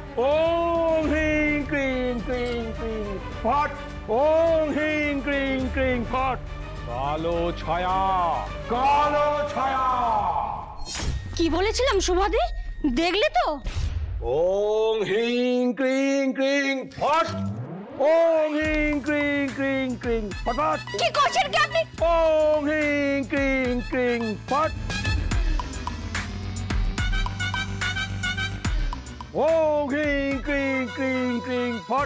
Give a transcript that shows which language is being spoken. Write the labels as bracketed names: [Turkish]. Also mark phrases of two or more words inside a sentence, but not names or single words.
[Sanskrit] ओम् ह्रिं क्रिं क्रिं क्रिं फट्. ओम् ह्रिं क्रिं क्रिं फट्. [Bangla] কালো ছায়া, কালো ছায়া। কি বলেছিলাম সুভাদি, দেখলে তো? [Sanskrit] ওং হ্রিং ক্রিং ক্রিং ফট। ওং হ্রিং ক্রিং ক্রিং ক্রিং ফট। [Bangla] কি করছেন কি আপনি? [Sanskrit] ওং হ্রিং ক্রিং ক্রিং ফট। ওং হ্রিং ক্রিং ক্রিং ক্রিং ফট।